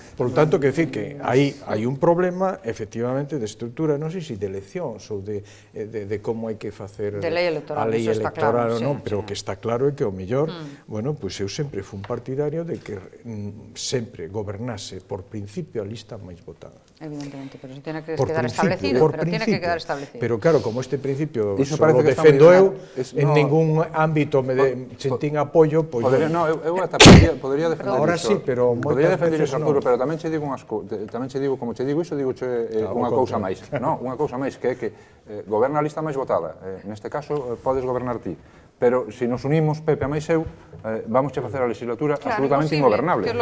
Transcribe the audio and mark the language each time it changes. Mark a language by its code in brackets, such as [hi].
[es] Por lo tanto, que decir que [gl] hai un problema, efectivamente, de estructura, non sei se de eleccións ou de como hai que facer a lei electoral ou non, pero o que está claro é que o mellor, bueno, pois eu sempre fui un partidario de que sempre gobernase por principio a lista máis votada. [es] Evidentemente, pero eso tiene que quedar establecido, pero tiene que quedar establecido. [gl] Pero claro, como este principio solo defendo eu, en ningún ámbito me sentín apoio, pois... Non, eu podría defender iso. [es] Ahora sí, pero... [gl] Podría defender iso, Arturo, pero tamén che digo, como che digo iso, digo unha cousa máis. Non, unha cousa máis, que é que goberna a lista máis votada. Neste caso, podes gobernar ti. Pero se nos unimos, Pepe a máis eu, vamos a facer a legislatura absolutamente ingobernable.